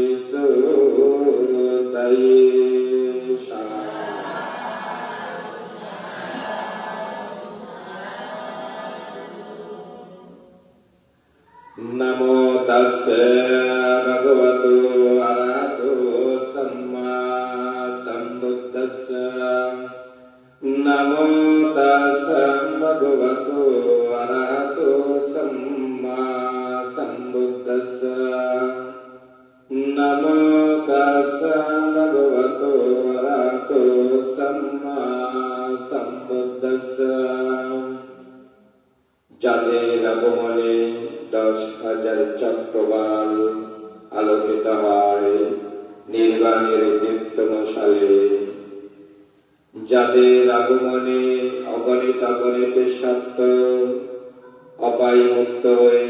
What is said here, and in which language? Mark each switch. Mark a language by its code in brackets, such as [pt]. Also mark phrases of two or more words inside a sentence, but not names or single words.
[pi] visuddhayesha Namo tassā bhagavato arahato samma sambuddhassa Namo tassā bhagavato arahato सम्मा सम्बुद्धस्स नमो तस्स भगवतो अरहतो सम्मा सम्बुद्धस्स [bn] যাদের আগমনে 10,000 চক্রবাল আলোকিত হয় নির্বাণের দীপ্তমশালে, যাদের আগমনে অগণিত সত্য অপায়মুক্ত হয়ে